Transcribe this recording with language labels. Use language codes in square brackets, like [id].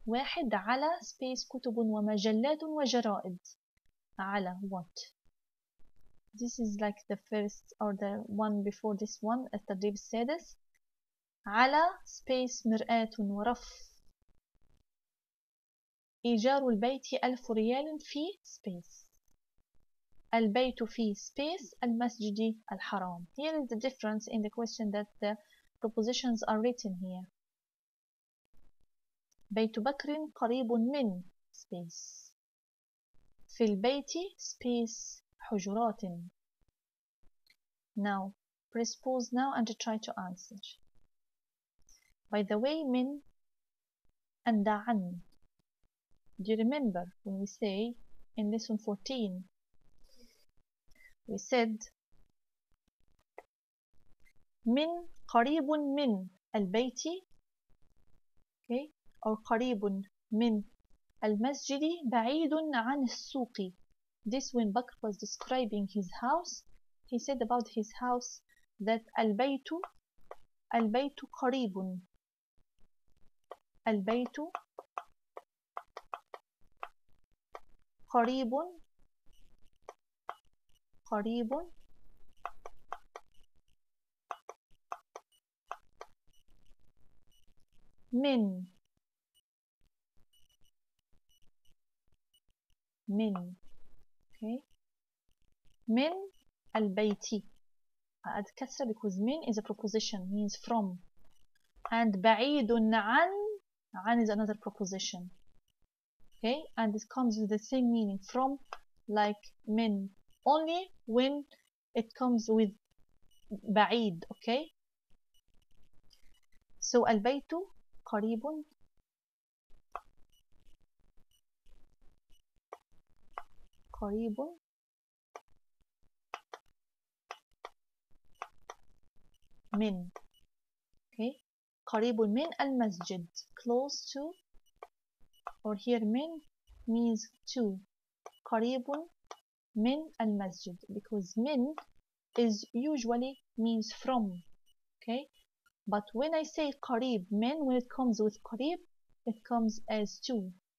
[ar] 1 على space كتب ومجلات وجرائد. على [en] what? This is like the first or the one before this one. [ar] التدريب السادس. على space مرآة ورف. إيجار البيت 1000 ريال في space. البيت في space المسجد الحرام. [en] Here is the difference in the question that the prepositions are written here. [ar] بيت بكر قريب من space. في البيت space حجرات. [en] Now press pause now and try to answer. By the way, من and عن. Do you remember when we say in lesson 14 we said [ar] من قريب من البيت, [en] okay, or [ar] قريب من المسجد بعيد عن السوق. [en] This when Bakr was describing his house, he said about his house that [ar] البيت قريب. البيت قريب من okay, من البيت. [en] add كسرة because من is a preposition, means from, and بعيد عن is another preposition. Okay, and it comes with the same meaning, from, like من, only when it comes with بعيد. [ar] Okay, so البيت قريب من. [en] Okay, [ar] قريب من المسجد, [en] close to, or here من means to. قريب [ar] من المسجد, [en] because من is usually means from, okay? But when I say [ar] قريب من, [en] when it comes with قريب, it comes as to.